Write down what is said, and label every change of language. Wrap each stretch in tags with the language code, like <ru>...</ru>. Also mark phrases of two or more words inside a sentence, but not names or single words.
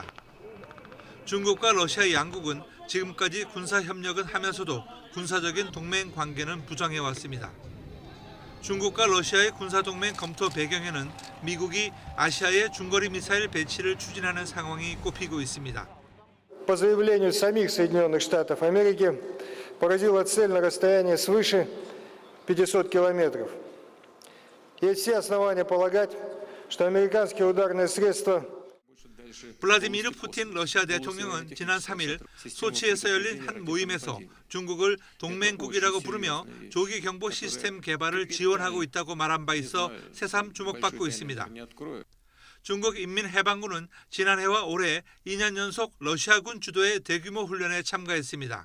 <ko>중국과 러시아 양국은 지금까지 군사 협력은 하면서도 군사적인 동맹 관계는 부정해왔습니다. 중국과 러시아의 군사동맹 검토 배경에는 미국이 아시아에 중거리 미사일 배치를 추진하는 상황이 꼽히고 있습니다.</ko> <ru>По заявлению самих Соединенных Штатов Америки, поразила цель на расстоянии свыше 500 километров. Есть все основания полагать, что американские ударные средства</ru> <ko>블라디미르 푸틴 러시아 대통령은 지난 3일 소치에서 열린 한 모임에서 중국을 동맹국이라고 부르며 조기 경보 시스템 개발을 지원하고 있다고 말한 바 있어 새삼 주목받고 있습니다. 중국 인민해방군은 지난해와 올해 2년 연속 러시아군 주도의 대규모 훈련에 참가했습니다.</ko>